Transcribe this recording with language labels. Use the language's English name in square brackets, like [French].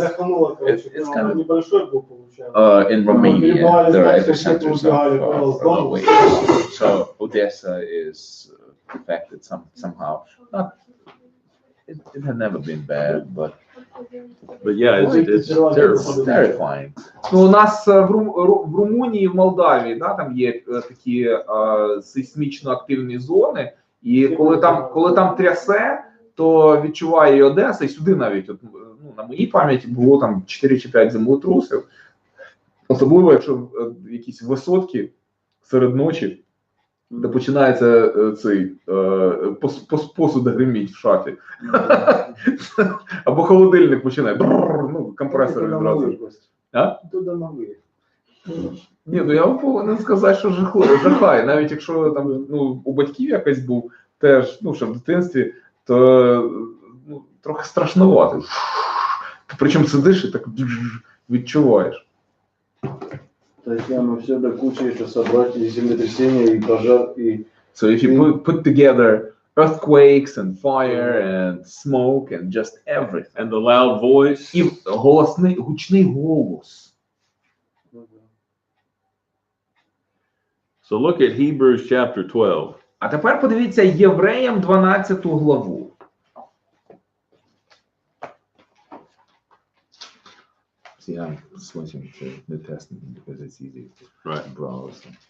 [English] It's kind of in Romania, there are epicenters of waves. So Odessa is affected somehow. Not, it had never been bad, but Yeah, it's terrible. it's terrifying. [Ukrainian] Ну, у нас в Румунії, в Молдавії, да, там є такі сейсмічно активні зони, і коли там трясе, то відчуває і Одеса, і сюди навіть, от, ну, на моїй пам'яті було там 4 чи 5 землетрусів. Особливо, якщо якісь висотки серед ночі, де починається цей посуд гриміть в шафі. Або холодильник починає, ну, компресор відразу. А? [Russian] То домовые. [Ukrainian] Ні, ну я повинен сказати, що жахає. Навіть якщо там, ну, у батьків якось був теж, ну, ще в дитинстві, то ну, трохи страшновато. Ти причому сидиш і так відчуваєш. [Russian] Татьяна, все до кучи еще собрать и землетрясения, и пожар, и... [English] So if you put together earthquakes and fire and smoke and just everything. And the loud voice. [Ukrainian] І гучний голос. [English] So look at Hebrews chapter 12. [Ukrainian] А тепер подивіться Євреям 12 главу. [English] See, I'm switching to New Testament because it's easy to browse.